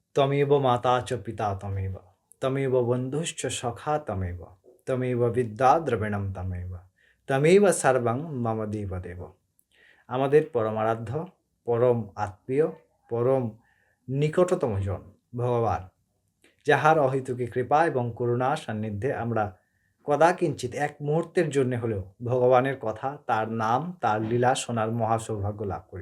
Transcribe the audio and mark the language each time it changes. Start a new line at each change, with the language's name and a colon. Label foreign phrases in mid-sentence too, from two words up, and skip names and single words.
Sanskrit: তমেব মাতা চ পিতা তমেব, তমেব বন্ধুশ্চ সখা তমেব, তমেব বিদ্যা দ্রবিণম তমেব, তমেব সর্বং মম দেব দেব।
Bangla: আমাদের পরমারাধ্য, পরম আত্মীয়, পরম নিকটতম জন ভগবান, যাহার অহেতুকী কৃপা এবং করুণা সান্নিধ্যে আমরা কদাকিঞ্চিত এক মুহূর্তের জন্য হলেও ভগবানের কথা, তার নাম, তার লীলা শোনার মহাসৌভাগ্য লাভ করি।